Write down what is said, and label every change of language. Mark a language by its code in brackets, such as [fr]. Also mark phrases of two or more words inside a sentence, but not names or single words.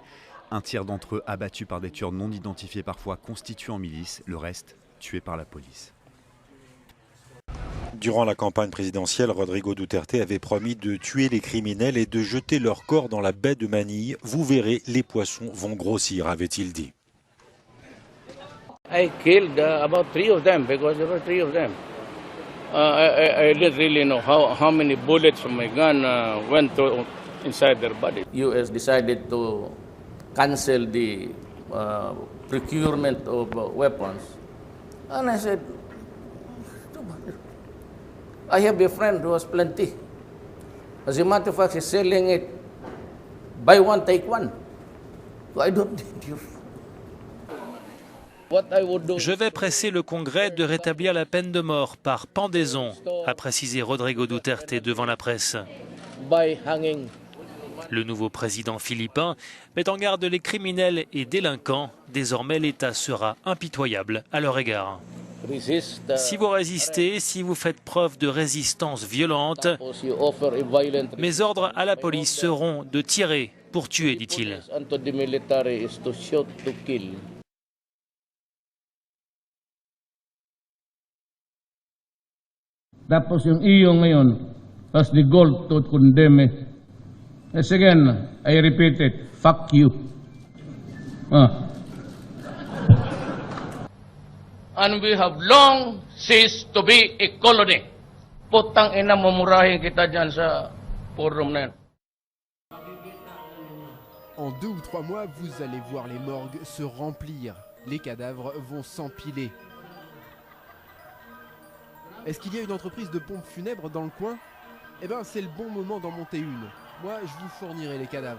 [fr] Un tiers d'entre eux abattus par des tueurs non identifiés, parfois constitués en milice. Le reste, tués par la police. Durant la campagne présidentielle, Rodrigo Duterte avait promis de tuer les criminels et de jeter leurs corps dans la baie de Manille. Vous verrez, les poissons vont grossir, avait-il dit. [en] I killed about 3 of them because there were 3 of them. I didn't really know how many bullets from my gun went inside their body. US decided to cancel the procurement of weapons. And I said, I have a friend who has plenty. As a matter of fact, he's selling it. Buy one, take one. So I don't need you. [fr] Je vais presser le Congrès de rétablir la peine de mort par pendaison, a précisé Rodrigo Duterte devant la presse. Le nouveau président philippin met en garde les criminels et délinquants. Désormais, l'État sera impitoyable à leur égard. Si vous résistez, si vous faites preuve de résistance violente, mes ordres à la police seront de tirer pour tuer, dit-il. [tl] Tapos yung iyo ngayon, [en] as the goal to condemn it. Yes, again, I repeat it, fuck you. And we have long ceased to be a colony. [tl] Putang ina, mamurahin kita dyan sa forum na yan. [fr] En 2 ou 3 mois, vous allez voir les morgues se remplir. Les cadavres vont s'empiler. Est-ce qu'il y a une entreprise de pompes funèbres dans le coin? Eh ben, c'est le bon moment d'en monter une. Moi, je vous fournirai les cadavres.